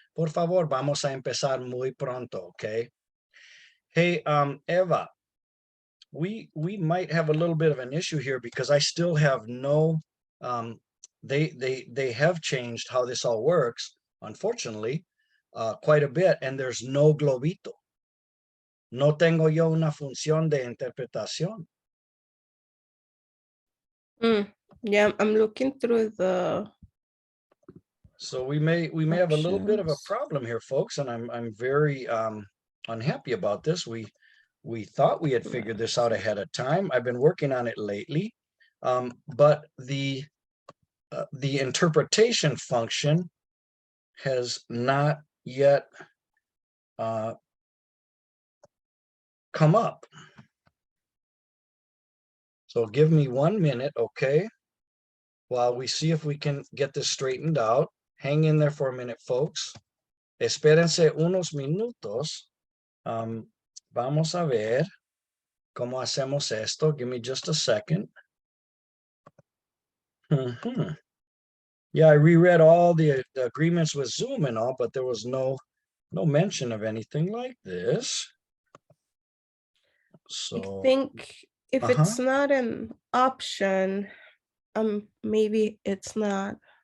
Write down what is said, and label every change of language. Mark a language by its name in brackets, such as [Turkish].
[Spanish] Por favor, vamos a empezar muy pronto, okay? [English] Hey, Eva, we might have a little bit of an issue here because I still have no, they have changed how this all works, unfortunately, quite a bit, and there's no globito. [Spanish] No tengo yo una función de interpretación. [English] Yeah, I'm looking through the. So we may have a little bit of a options. problem here, folks, and I'm very unhappy about this. We thought we had figured this out ahead of time. I've been working on it lately, but the interpretation function has not yet come up. So give me 1 minute, okay, while we see if we can get this straightened out. Hang in there for a minute, folks. [Spanish] Espérense unos minutos. Vamos a ver cómo hacemos esto. [English] Give me just a second. Yeah, I reread all the agreements with Zoom and all, but there was no mention of anything like this. So I think if it's not an option, maybe it's not.